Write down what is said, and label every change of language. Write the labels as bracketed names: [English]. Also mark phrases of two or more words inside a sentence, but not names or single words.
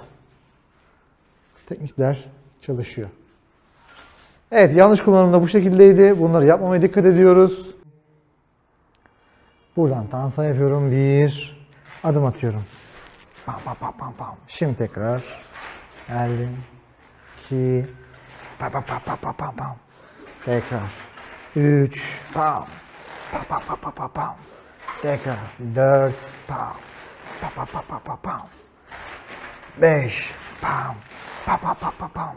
[Turkish] Teknikler çalışıyor. Evet, yanlış kullanımda bu şekildeydi. Bunları yapmamaya dikkat ediyoruz. Buradan Tansa yapıyorum. Bir adım atıyorum. Bam, bam, bam, bam, bam. Şimdi tekrar geldim. 2 bam, bam, bam, bam, bam, bam. Tekrar 3 bam. Bam, bam, bam, bam, bam, bam. Tekrar 4 bam. Bam, bam, bam, bam, bam, bam. 5 bam. Bam, bam, bam, bam, bam.